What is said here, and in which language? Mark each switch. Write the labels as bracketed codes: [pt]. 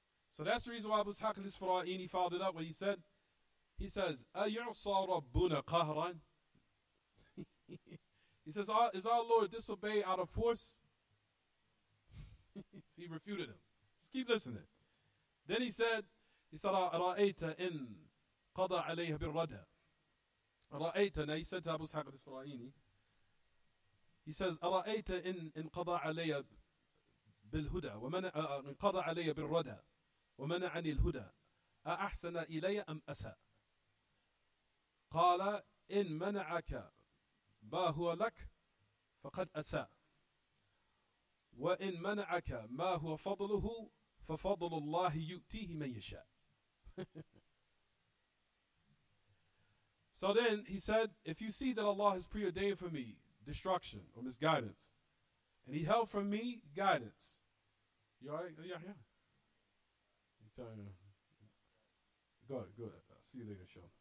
[en] So that's the reason why Abu Ishaq al-Isfara'ini followed it up when he says, [ar] أَيُعْصَى رَبُّنَا قَهْرًا? [en] He says, is our Lord disobeyed out of force? He refuted him. Just keep listening. Then he said, [ar] أَرَأَيْتَ إِن قَضَى عَلَيْهَ بِالرَّدَى. أَرَأَيْتَ, [en] now he said to Abu Ishaq al-Isfara'ini, he says, [ar] أَرَأَيْتَ إِن قَضَى عَلَيْهَ بِالْهُدَى إن قَضَى عَلَيْهَ بِالرَّدَى ومنعني الهدى أأحسن إلي أم أساء قال إن منعك ما هو لك فقد أساء وإن منعك ما هو فضله ففضل الله يؤتيه من يشاء. [en] So then he said, if you see that Allah has preordained for me destruction or misguidance, and He held from me guidance, you alright? Yeah. Good. I'll see you later, inshallah.